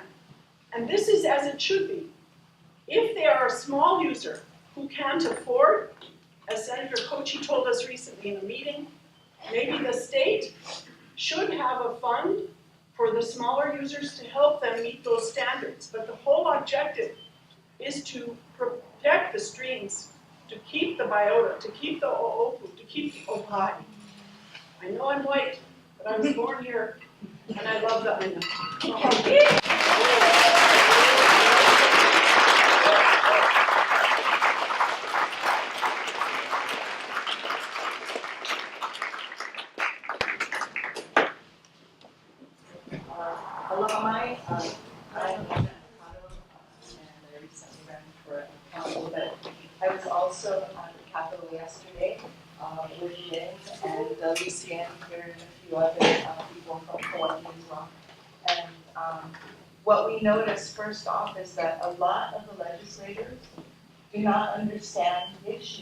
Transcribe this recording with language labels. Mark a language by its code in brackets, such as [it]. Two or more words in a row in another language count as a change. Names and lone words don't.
[en] And this is as it should be. If they are a small user who can't afford, as Senator Kochi told us recently in a meeting, maybe the state should have a fund for the smaller users to help them meet those standards. But the whole objective is to protect the streams, to keep the biota, to keep the o'opu, to keep the ohai. I know I'm white, but I was born here, and I love the aina. [haw] Aloha mai, [en] I'm and I recently ran for council, but I was also at the Capitol yesterday with Lynn and Lucien here and a few other people from Hawaii as well. And what we noticed first off is that a lot of the legislators do not understand the issue.